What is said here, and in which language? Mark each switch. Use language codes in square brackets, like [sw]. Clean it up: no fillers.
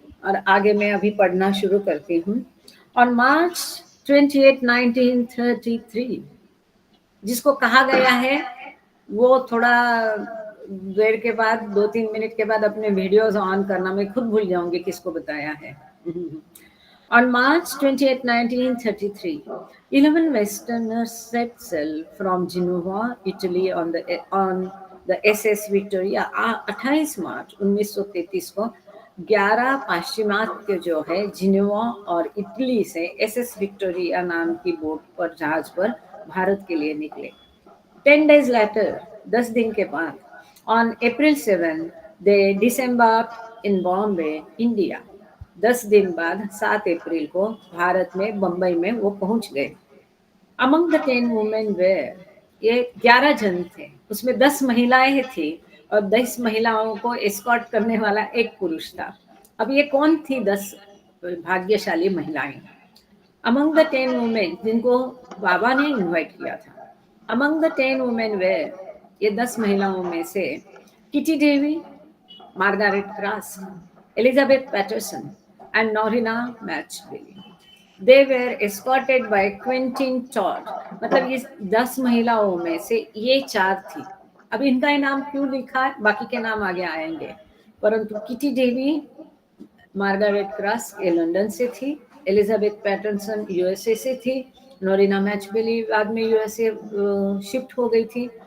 [hi] और आगे मैं अभी पढ़ना शुरू करती हूँ। [en] on March 28, 1933 [hi] जिसको कहा गया है वो थोड़ा देर के बाद 2-3 मिनट के बाद अपने वीडियोस ऑन करना, मैं खुद भूल जाऊंगी किसको बताया है। [en] On March 28, 1933, 11 Westerners set sail from Genoa, Italy on the SS Victoria। [hi] 28 मार्च 1933 को 11 पाश्चिमात्य जो है जिनेवा और इटली से SS विक्टोरिया नाम की बोट पर, जहाज पर भारत के लिए निकले। [en] 10 days later, [hi] 10 दिन के बाद, [en] on April 7, they disembarked in Bombay, India। [hi] 10 दिन बाद 7 अप्रैल को भारत में बम्बई में वो पहुंच गए। [en] Among the 10 women were, [hi] ये 11 जन थे, उसमें 10 महिलाएं थी और 10 महिलाओं को एस्कॉर्ट करने वाला एक पुरुष था। अब ये कौन थी 10 भाग्यशाली महिलाएं? [en] Among the 10 women [hi] जिनको बाबा ने इनवाइट किया था, [en] Among the 10 women were, [hi] ये 10 महिलाओं में से kitty Devi, Margaret cross, Elizabeth Patterson and Norina Matchbelly। [en] They were escorted by Quentin Todd। [hi] मतलब ये 10 महिलाओं में से ये 4 थी। अब इनका नाम क्यों लिखा है, बाकी के नाम आगे आएंगे, परंतु किटी देवी मार्गारेट क्रास ये लंदन से थी, एलिजाबेथ पैटरसन यूएसए से थी, नोरिना मैचबेली बाद में यूएसए शिफ्ट हो गई थी।